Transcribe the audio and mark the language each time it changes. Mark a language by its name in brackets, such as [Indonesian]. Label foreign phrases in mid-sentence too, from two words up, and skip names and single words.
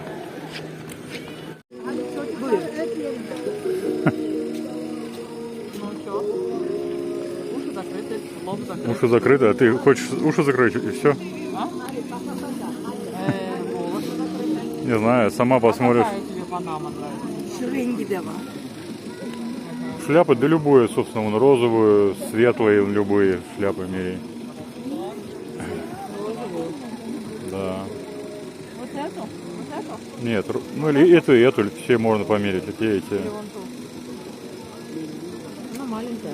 [Russian] Ну что? Уши закрыты, лоб закрыт. Уши закрыты, а ты хочешь уши закрыть и все? А? Волосы закрыты. Не знаю, сама посмотришь. Какая тебе панама нравится? [Turkish] Rengi de var. [Russian] Шляпы, да любую, собственно, вон розовую, светлые, любые шляпы меряй. Да. Вот эту? Вот эту? Нет, ну или эту и эту, все можно померить, и те, и те. Или вон ту? Она маленькая.